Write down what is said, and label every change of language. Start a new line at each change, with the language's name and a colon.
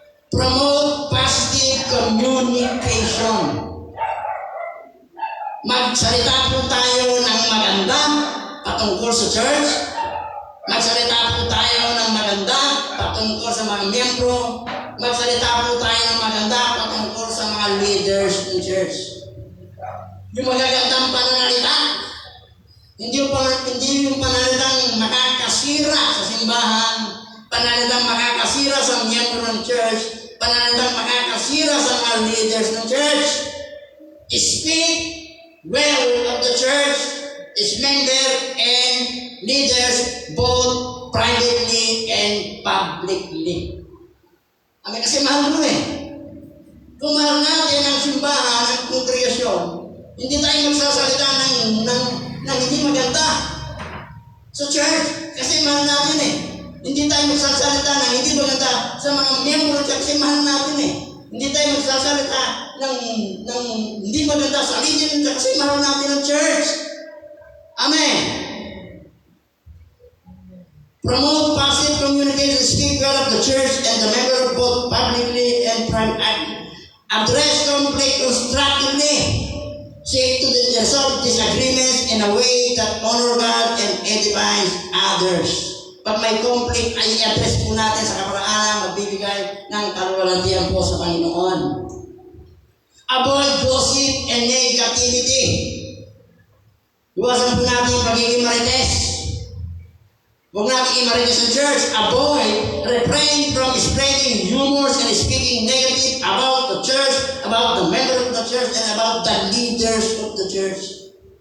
English: Promote positive communication.
Filipino: Magsalita po tayo ng maganda patungkol sa church. Magsalita po tayo ng maganda patungkol sa mga miyembro. Magsalita po tayo ng maganda patungkol sa mga leaders ng church. Yung magagandang pananalita, hindi yung pananalitang makakasira sa simbahan, pananalitang makakasira sa miyembro ng church, pananalitang makakasira sa mga leaders ng church.
English: Speak well of the church, its member and leaders, both privately and publicly.
Filipino: Amin, kasi mahal mo eh. Kung mahal natin ang simbahan, ang kongregasyon, hindi tayo magsasalita ng hindi maganda sa church. Kasi mahal natin eh. Hindi tayo magsasalita ng hindi maganda sa mga miyembro kasi mahal natin eh. Hindi tayo magsasalita ng hindi maganda sa linya kasi mahal natin ang church. Amen.
English: Promote positive communication, speak well of the church and the member of both publicly and privately. Address conflict constructively. Seek to resolve disagreements in a way that honor God and edifies others.
Filipino: Pag may conflict, ay i-address po natin sa kaparaanan, magbibigay ng kaluwalhatian po sa Panginoon.
English: Avoid gossip and negativity.
Filipino: Iwasan po natin yung pagiging marites. Huwag natin i-marites sa church.
English: Avoid, refrain from spreading rumors and speaking negative about the church, about the members of the church, and about the leaders of the church.